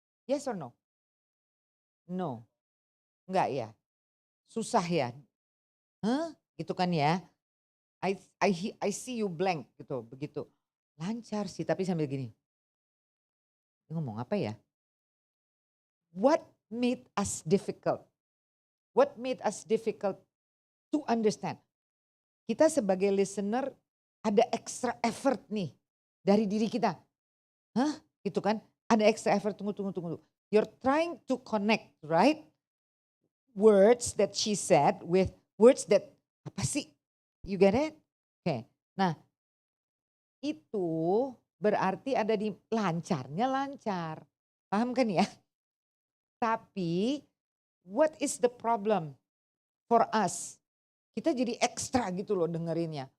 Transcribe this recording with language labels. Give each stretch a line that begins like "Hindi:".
English: Yes or no? No.
Indonesian: Enggak ya? Susah ya? Hah? Gitu kan ya?
English: I see you blank
Indonesian: gitu, begitu. Lancar sih, tapi sambil gini. Ngomong apa ya?
English: What made us difficult? What made us difficult to understand?
Indonesian: Kita sebagai listener ada extra effort nih dari diri kita. Hah? Gitu kan? Ada extra effort, tunggu.
English: You're trying to connect, right? Words that she said with words that,
Indonesian: apa sih?
English: You get it?
Indonesian: Oke. Nah, itu berarti ada di lancarnya lancar. Paham kan ya? Tapi
English: what is the problem for us?
Indonesian: Kita jadi ekstra gitu loh dengerinnya.